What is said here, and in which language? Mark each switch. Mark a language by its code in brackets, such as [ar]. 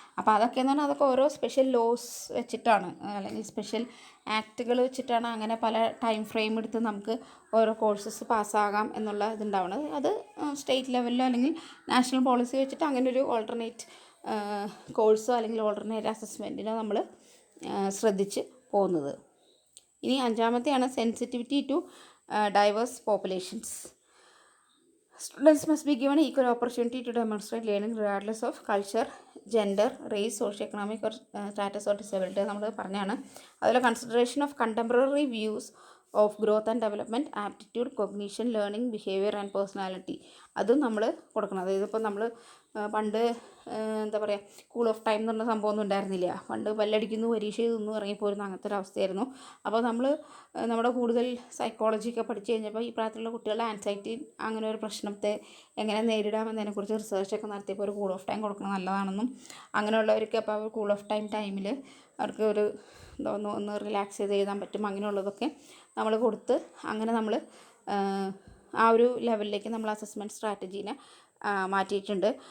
[ml] അപ്പോൾ അതൊക്കെയെന്ന് പറഞ്ഞാൽ അതൊക്കെ ഓരോ സ്പെഷ്യൽ ലോസ് വെച്ചിട്ടാണ്, അല്ലെങ്കിൽ സ്പെഷ്യൽ ആക്റ്റുകൾ വെച്ചിട്ടാണ് അങ്ങനെ പല ടൈം ഫ്രെയിം എടുത്ത് നമുക്ക് ഓരോ കോഴ്സസ് പാസ്സാകാം എന്നുള്ള ഇതുണ്ടാവുന്നത്. അത് സ്റ്റേറ്റ് ലെവലിലോ അല്ലെങ്കിൽ നാഷണൽ പോളിസി വെച്ചിട്ട് അങ്ങനെ ഒരു ഓൾട്ടർനേറ്റ് കോഴ്സോ അല്ലെങ്കിൽ ഓൾട്ടർനേറ്റ് അസസ്മെൻറ്റിനോ നമ്മൾ ശ്രദ്ധിച്ച് പോകുന്നത്. ഇനി 5ാമത്തെയാണ് [en] Sensitivity to diverse populations. Students must be given equal opportunity to demonstrate learning regardless of culture, gender, race, socio-economic or status or disability. [ml] നമ്മൾ പറഞ്ഞാണ്. [en] അതുപോലെ consideration of contemporary views of growth and development, aptitude, cognition, learning, behaviour and personality, [ml] അതും നമ്മൾ കൊടുക്കണം. അതായത് ഇപ്പോൾ നമ്മൾ പണ്ട് എന്താ പറയുക, കൂൾ ഓഫ് ടൈം എന്ന് പറഞ്ഞ സംഭവമൊന്നും ഉണ്ടായിരുന്നില്ല. പണ്ട് പല്ലടിക്കുന്നു, പരീക്ഷ എഴുതുന്നു, ഇറങ്ങിപ്പോരുന്നു, അങ്ങനത്തെ ഒരു അവസ്ഥയായിരുന്നു. അപ്പോൾ നമ്മുടെ കൂടുതൽ സൈക്കോളജിയൊക്കെ പഠിച്ചു കഴിഞ്ഞപ്പോൾ ഈ പ്രായത്തിലുള്ള കുട്ടികളുടെ ആൻസൈറ്റി അങ്ങനെ ഒരു പ്രശ്നത്തെ എങ്ങനെ നേരിടാമെന്നതിനെക്കുറിച്ച് റിസർച്ചൊക്കെ നടത്തിയപ്പോൾ ഒരു കൂൾ ഓഫ് ടൈം കൊടുക്കുന്നത് നല്ലതാണെന്നും, അങ്ങനെയുള്ളവർക്ക് അപ്പോൾ കൂൾ ഓഫ് ടൈമിൽ അവർക്ക് ഒരു ഒന്ന് റിലാക്സ് ചെയ്ത് എഴുതാൻ പറ്റും, അങ്ങനെയുള്ളതൊക്കെ നമ്മൾ കൊടുത്ത് അങ്ങനെ നമ്മൾ ആ ഒരു ലെവലിലേക്ക് നമ്മൾ അസസ്മെൻറ്റ് സ്ട്രാറ്റജീനെ മാറ്റിയിട്ടുണ്ട്.